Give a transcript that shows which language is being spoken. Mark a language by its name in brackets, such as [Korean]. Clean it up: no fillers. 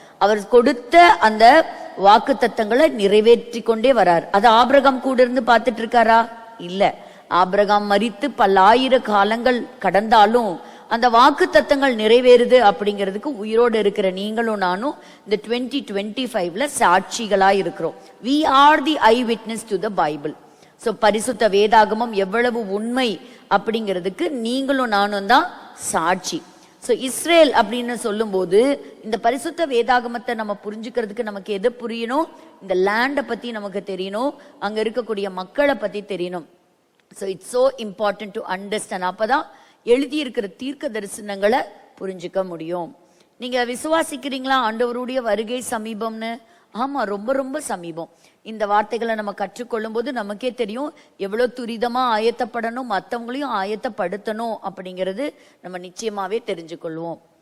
[Tamil] அவர் கொடுத்த அந்த வாக்கு தத்தங்களை நிறைவேற்றி கொண்டே வரார். அது ஆபிரகாம் கூட இருந்து பார்த்துட்டு இருக்காரா? இல்ல. ஆபிரகாம் மரித்து பல்லாயிர காலங்கள் கடந்தாலும் அந்த வாக்கு தத்தங்கள் நிறைவேறுது அப்படிங்கிறதுக்கு உயிரோடு இருக்கிற நீங்களும் நானும் இந்த 2025ல சாட்சிகளா இருக்கிறோம். [English] we are the eyewitness to the Bible. [Tamil] So பரிசுத்த வேதாகமம் எவ்வளவு உண்மை அப்படிங்கிறதுக்கு நீங்களும் நானும் தான் சாட்சி. ஸோ இஸ்ரேல் அப்படின்னு சொல்லும் போது இந்த பரிசுத்த வேதாகமத்தை நம்ம புரிஞ்சுக்கிறதுக்கு நமக்கு எது புரியணும்? இந்த லேண்டை பத்தி நமக்கு தெரியணும், அங்க இருக்கக்கூடிய மக்களை பத்தி தெரியணும். [English] So it's so important to understand. [Tamil] அப்பதான் எழுதியிருக்கிற தீர்க்க தரிசனங்களை புரிஞ்சுக்க முடியும். நீங்க விசுவாசிக்கிறீங்களா ஆண்டவருடைய வருகை சமீபம்னு? ஆமா, ரொம்ப ரொம்ப சமீபம். இந்த வார்த்தைகளை நம்ம கற்றுக்கொள்ளும் போது நமக்கே தெரியும் எவ்வளவு துரிதமா ஆயத்தப்படணும், மற்றவங்களையும் ஆயத்தப்படுத்தணும் அப்படிங்கிறது நம்ம நிச்சயமாவே தெரிஞ்சுக்கொள்வோம்.